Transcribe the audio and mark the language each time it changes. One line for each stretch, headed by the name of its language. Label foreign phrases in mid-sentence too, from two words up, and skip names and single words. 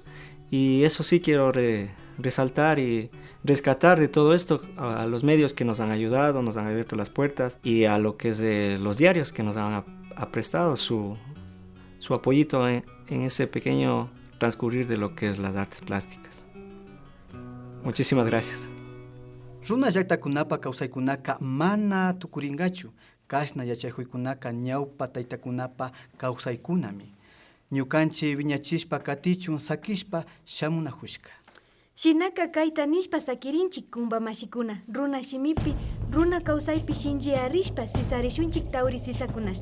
Spanish: Y eso sí quiero resaltar y rescatar de todo esto a los medios que nos han ayudado, nos han abierto las puertas, y a lo que es de los diarios que nos han prestado su apoyito en ese pequeño transcurrir de lo que es las artes plásticas. Muchísimas gracias.
Quechua: Runa llaqtakunapa kawsaykunaka mana tukuringachu, kashna yachayjuykunaka ñawpa taytakunapa kawsaykunami. Ñukanchi viñachishpa katichun sakishpa shamunajushka. Shinaka kayta nishpa sakirinchik kumba mashikuna, runa shimipi runa kawsaypi shinchi arishpa sisarishunchik tawri sisakunashna.